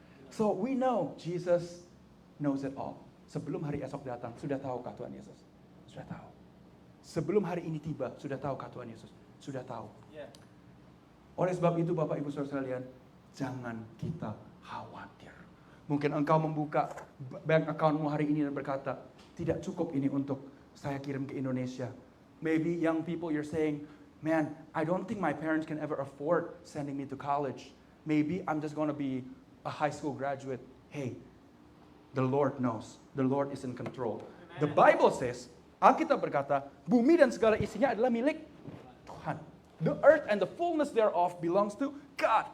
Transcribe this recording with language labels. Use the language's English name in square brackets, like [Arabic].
[English] So we know Jesus knows it all. [Indonesian] Sebelum hari esok datang, sudah tahukah Tuhan Yesus? Sudah tahu. Sebelum hari ini tiba, sudah tahukah Tuhan Yesus? Sudah tahu. Oleh sebab itu Bapak Ibu Saudara sekalian, jangan kita khawatir. Mungkin engkau membuka bank accountmu hari ini dan berkata, tidak cukup ini untuk saya kirim ke Indonesia. [English] Maybe young people you're saying, man, I don't think my parents can ever afford sending me to college. Maybe I'm just going to be a high school graduate. Hey, the Lord knows. The Lord is in control. The Bible says, [Indonesian] Alkitab berkata, bumi dan segala isinya adalah milik Tuhan. [English] The earth and the fullness thereof belongs to God.